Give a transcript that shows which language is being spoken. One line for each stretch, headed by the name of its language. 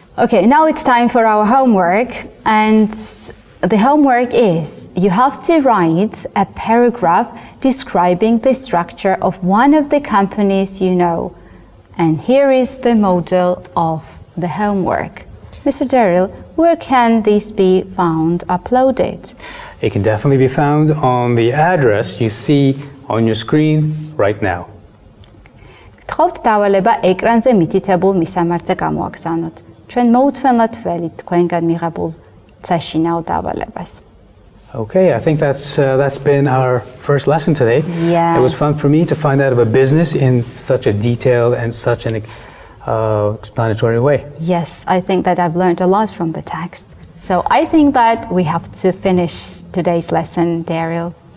English: Okay, now it's time for our homework, and the homework is you have to write a paragraph describing the structure of one of the companies you know. And here is the model of the homework. Mr. Daryl, where can this be found uploaded? It can definitely be found on the address you see on your screen right now.
Georgian: გთხოვთ დავალება ეკრანზე მითითებულ მისამართზე გამოაგზავნოთ. ჩვენ მოუთმენლად ვველით თქვენგან მიღებულ საშინაო დავალებას.
English: Okay, I think that's been our first lesson today. Yes. It was fun for me to find out of a business in such a detailed and such an explanatory way. Yes, I think that I've learned a lot from the text. So I think that we have to finish today's lesson, Daryl.